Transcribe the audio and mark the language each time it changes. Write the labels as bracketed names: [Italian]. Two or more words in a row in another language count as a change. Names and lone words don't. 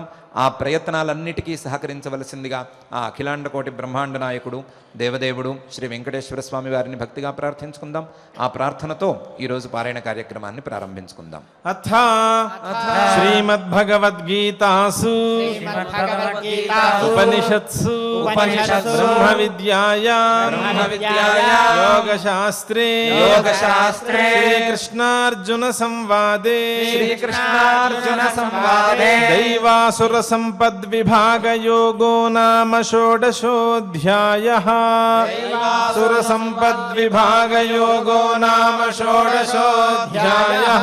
[Telugu] ఆ ప్రయత్నాలన్నిటికీ సహకరించవలసిందిగా ఆ అఖిలాండకోటి బ్రహ్మాండ నాయకుడు దేవదేవుడు శ్రీ వెంకటేశ్వర స్వామి వారిని భక్తిగా ప్రార్థించుకుందాం. ఆ ప్రార్థనతో ఈరోజు పారాయణ కార్యక్రమాన్ని ప్రారంభించుకుందాం. [Sanskrit] అథ శ్రీమద్భగవద్గీతాసు ఉపనిషత్సు उपनिषत्सु ब्रह्मविद्यायां योगशास्त्रे श्रीकृष्णार्जुन संवादे दैवासुर संपद्विभाग योगो नाम षोडशोऽध्यायः सुर संपद्विभाग योगो नाम षोडशोऽध्यायः।